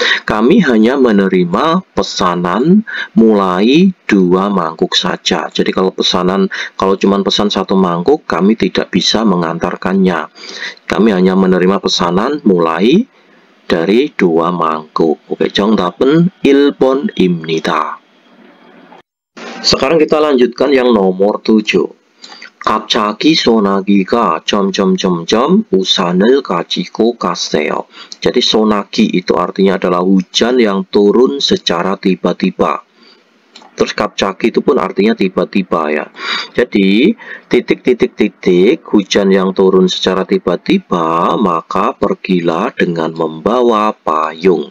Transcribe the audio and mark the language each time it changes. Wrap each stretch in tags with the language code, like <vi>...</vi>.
<id>Kami hanya menerima pesanan mulai 2 mangkuk saja. Jadi kalau cuma pesan 1 mangkuk, kami tidak bisa mengantarkannya. Kami hanya menerima pesanan mulai dari 2 mangkuk.</id> <ko>Oke, 정답은 1번입니다.</ko> <id>Sekarang kita lanjutkan yang nomor 7.</id> <ko>갑자기 소나기가 점점점점 우산을 가지고 갔어요.</ko> <id>Jadi 소나기 itu artinya adalah hujan yang turun secara tiba-tiba. Terus 갑자기 itu pun artinya tiba-tiba ya. Jadi titik hujan yang turun secara tiba-tiba, maka pergilah dengan membawa payung.</id>